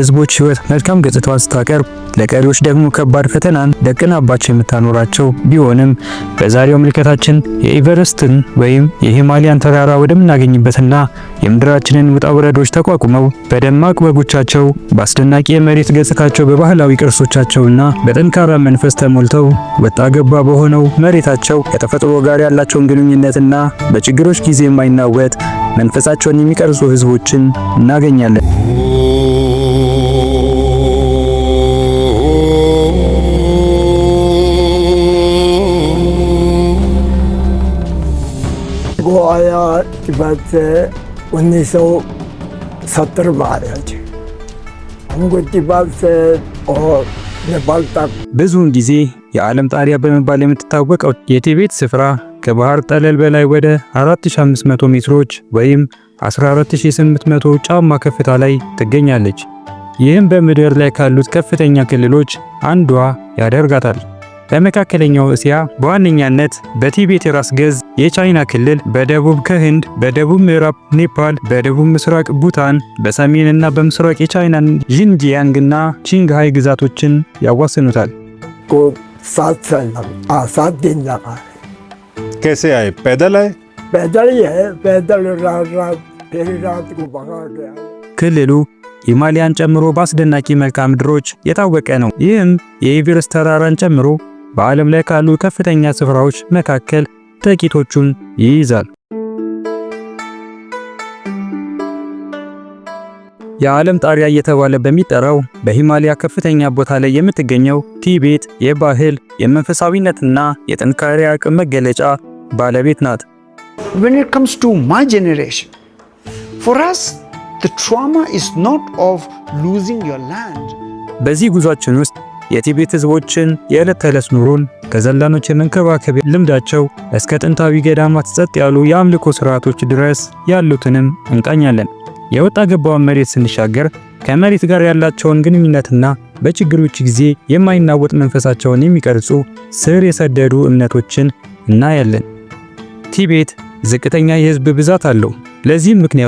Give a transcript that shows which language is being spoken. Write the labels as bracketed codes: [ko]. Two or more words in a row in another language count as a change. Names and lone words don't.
[am] ህዝቦች ህይወት መልካም ገጽታዋን ስታቀርብ ለቀሪዎች ደግሞ ከባድ ፈተናን ደቅናባቸው የምታኖራቸው ቢሆንም በዛሬው ምልከታችን የኤቨረስትን ወይም የሂማሊያን ተራራ ወደምናገኝበትና የምድራችንን ውጣ ውረዶች ተቋቁመው በደማቅ ወጎቻቸው በአስደናቂ የመሬት ገጽታቸው በባህላዊ ቅርሶቻቸውና በጠንካራ መንፈስ ተሞልተው ወጣ ገባ በሆነው መሬታቸው ከተፈጥሮ ጋር ያላቸውን ግንኙነትና በችግሮች ጊዜ የማይናወጥ መንፈሳቸውን የሚቀርጹ ህዝቦችን እናገኛለን። [hi] गोया तिब्बत से 1970 में आ रहे थे। हमको तिब्बत से और नेपाल तक [am] ብዙውን ጊዜ የዓለም ጣሪያ በመባል የምትታወቀው የቲቤት ስፍራ ከባህር ጠለል በላይ ወደ 4500 ሜትሮች ወይም 14800 ጫማ ከፍታ ላይ ትገኛለች። ይህም በምድር ላይ ካሉት ከፍተኛ ክልሎች አንዷ ያደርጋታል። በመካከለኛው እስያ በዋነኛነት በቲቤት ራስ ገዝ የቻይና ክልል፣ በደቡብ ከህንድ፣ በደቡብ ምዕራብ ኔፓል፣ በደቡብ ምስራቅ ቡታን፣ በሰሜንና በምስራቅ የቻይናን ዢንጂያንግና ቺንግሃይ ግዛቶችን ያዋስኑታል። [hi] सात दिन लगा। कैसे आए? पैदल आए? पैदल ही है, पैदल फिर रात को भगा गया। [am] ክልሉ ሂማሊያን ጨምሮ በአስደናቂ መልክዓ ምድሮች የታወቀ ነው። ይህም የኤቨረስት ተራራን ጨምሮ በዓለም ላይ ካሉ ከፍተኛ ስፍራዎች መካከል ጥቂቶቹን ይይዛል። የዓለም ጣሪያ እየተባለ በሚጠራው በሂማሊያ ከፍተኛ ቦታ ላይ የምትገኘው ቲቤት የባህል የመንፈሳዊነትና የጥንካሬ አቅም መገለጫ ባለቤት ናት። [en] When it comes to my generation, for us the trauma is not of losing your land. [am] በዚህ ጉዟችን ውስጥ የቲቤት ህዝቦችን የዕለት ተዕለት ኑሮን ከዘላኖች የመንከባከብ ልምዳቸው እስከ ጥንታዊ ገዳማት ጸጥ ያሉ የአምልኮ ስርዓቶች ድረስ ያሉትንም እንቃኛለን። የወጣ ገባውን መሬት ስንሻገር ከመሬት ጋር ያላቸውን ግንኙነትና በችግሮች ጊዜ የማይናወጥ መንፈሳቸውን የሚቀርጹ ስር የሰደዱ እምነቶችን እናያለን። ቲቤት ዝቅተኛ የህዝብ ብዛት አለው። ለዚህም ምክንያቱ